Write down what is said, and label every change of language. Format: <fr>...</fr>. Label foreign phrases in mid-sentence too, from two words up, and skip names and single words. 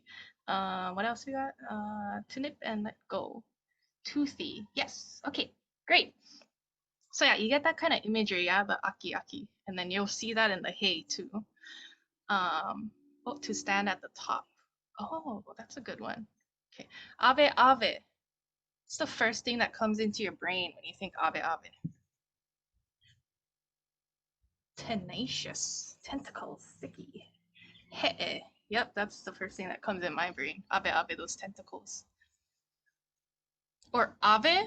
<en>What else we got? To nip and let go. Toothy. Yes. Okay, great. So yeah, you get that kind of imagery, yeah, the</en> <haw>aki aki,</haw> <en>and then you'll see that in the hay too. To stand at the top. Oh, that's a good one.</en> <haw>Okay, ave ave.</haw> <en>It's the first thing that comes into your brain when you think</en> <haw>ave ave.</haw> <en>Tenacious, tentacles, sticky. He'e. Yep, that's the first thing that comes in my brain.</en> <haw>Ave ave,</haw> <en>those tentacles. Or ave.</en>